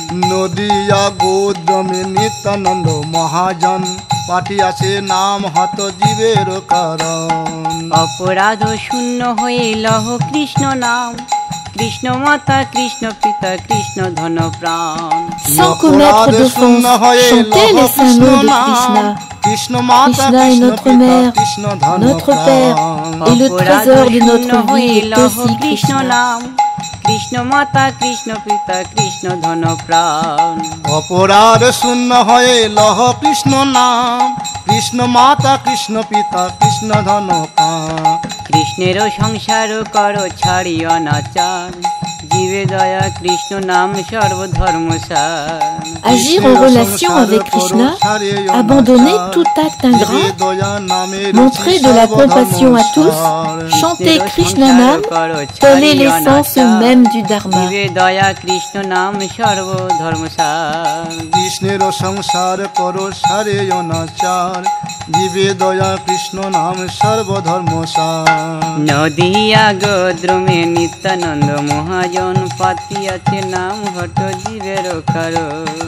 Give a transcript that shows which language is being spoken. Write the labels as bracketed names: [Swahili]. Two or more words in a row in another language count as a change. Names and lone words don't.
[Bangla] নদিয়া গোদ্রমে নিত্যানন্দ মহাজন পাটি আছে নাম হত জীবের কারণ অপরাধ শূন্য হয়ে লহ কৃষ্ণ নাম কৃষ্ণ মাতা কৃষ্ণ পিতা কৃষ্ণ ধন প্রাণ [French] Sans commettre d'offense, chantez les saints noms de Krishna. [Bangla] কৃষ্ণ মাতা [French] Krishna est notre mère, [Bangla] কৃষ্ণ ধন [French] notre père, et le trésor de notre vie est aussi [Bangla] কৃষ্ণ [French] Krishna. [Bangla] নাম কৃষ্ণ মাতা কৃষ্ণ পিতা কৃষ্ণ ধন প্রাণ অপরাধ শূন্য হয়ে লহ কৃষ্ণ নাম কৃষ্ণ মাতা কৃষ্ণ পিতা কৃষ্ণ ধন প্রাণ কৃষ্ণের সংসার করো ছাড়ি অনাচার জীবে দয়া কৃষ্ণ নাম সর্বধর্ম সার [French] Agir en relation avec Krishna, abandonner tout acte ingrat, montrer de la compassion à tous, chanter Krishna Nam, telle est l'essence même du Dharma. [Bangla] জীবে দয়া কৃষ্ণ নাম সর্বধর্ম সার কৃষ্ণের সংসার করো সারে অনাচার জীবে দয়া কৃষ্ণ নাম সর্বধর্ম সার নদিয়া গোদ্রমে নিত্যানন্দ মহাজন পাতি আছে নাম হট জীবের কারণ